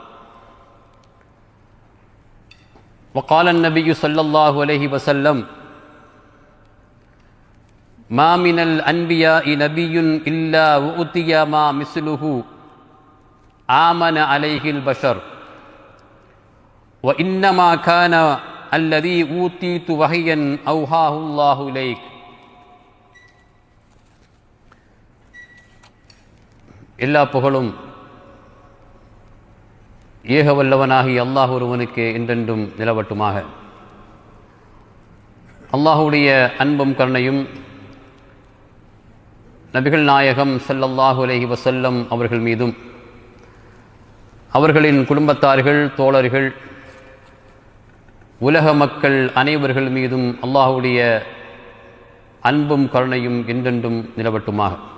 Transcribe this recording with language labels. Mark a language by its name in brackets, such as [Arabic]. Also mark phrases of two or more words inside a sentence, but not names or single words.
[Arabic] وقال النبي صلى الله عليه وسلم: ما من الأنبياء نبي إلا وأوتي ما مثله آمن عليه البشر وإنما كان الذي أوتيت وحيا أوحاه الله إليك. [Tamil] எல்லா புகழும் ஏக வல்லவனாகி அல்லாஹ் ஒருவனுக்கு என்றென்றும் நிலவட்டுமாக. அல்லாஹுடைய அன்பும் கருணையும் நபிகள் நாயகம் [Arabic] صلى الله عليه وسلم [Tamil] அவர்கள் மீதும் அவர்களின் குடும்பத்தார்கள், தோழர்கள், உலக மக்கள் அனைவர்கள் மீதும் அல்லாஹுடைய அன்பும் கருணையும் என்றென்றும் நிலவட்டுமாக.